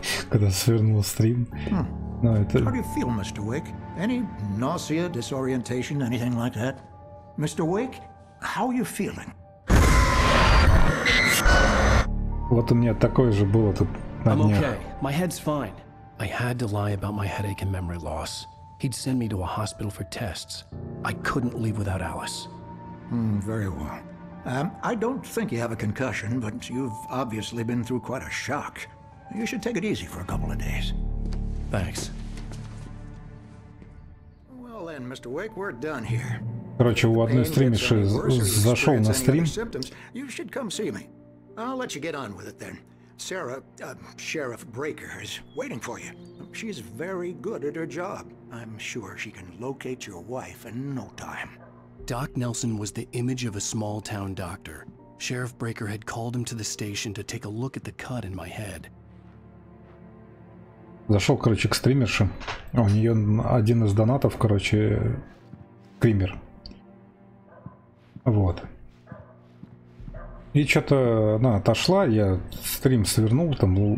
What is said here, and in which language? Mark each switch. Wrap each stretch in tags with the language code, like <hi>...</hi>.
<ru>Когда свернул стрим. No, это...</ru> <en>How do you feel, Mr. Wake? Any nausea, disorientation, anything like that? Mr. Wake, how are you feeling?</en> <ru>Вот у меня такое же было тут на днях.</ru> <en>I'm okay. My head's fine. I had to lie about my headache and memory loss. He'd send me to a hospital for tests. I couldn't leave without Alice. Very well. I don't think you have a concussion, but you've obviously been through quite a shock. You should take it easy for a couple of days. Thanks. Well then, Mr. Wake, we're done here.</en> <ru>Короче, у одной стримерши зашел на стрим.</ru> <en>You should come see me. I'll let you get on with it then. Sarah, Sheriff Breaker, is waiting for you. She's very good at her job. I'm sure she can locate your wife in no time. Doc Nelson was the image of a small-town doctor. Sheriff Breaker had called him to the station to take a look at the cut in my head.</en> <ru>Зашел, короче, к стримерше. У нее один из донатов, короче, стример. Вот. И что-то она отошла, я стрим свернул, там</ru>